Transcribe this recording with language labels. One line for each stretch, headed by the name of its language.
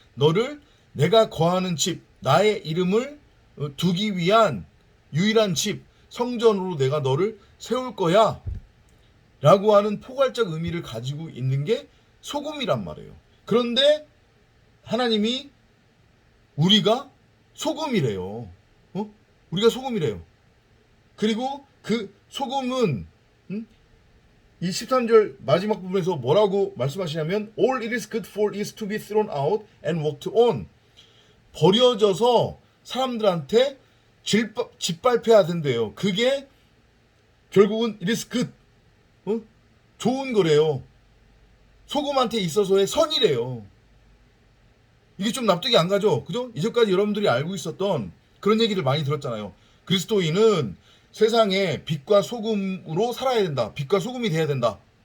Korean: 너를 내가 거하는 집, 나의 이름을 두기 위한 유일한 집, 성전으로 내가 너를 세울 거야. 라고 하는 포괄적 의미를 가지고 있는 게 소금이란 말이에요. 그런데 하나님이 우리가 소금이래요. 우리가 소금이래요. 그리고 그 소금은 이 13절 마지막 부분에서 뭐라고 말씀하시냐면
English: All it is good for is to be thrown out and walked on.
Korean: 버려져서 사람들한테 짓밟혀야 된대요. 그게 결국은
English: it is good.
Korean: 좋은 거래요. 소금한테 있어서의 선이래요. 이게 좀 납득이 안 가죠? 그죠? 이제까지 여러분들이 알고 있었던 그런 얘기를 많이 들었잖아요. 그리스도인은 세상에 빛과 소금으로 살아야 된다. 빛과 소금이 돼야 된다.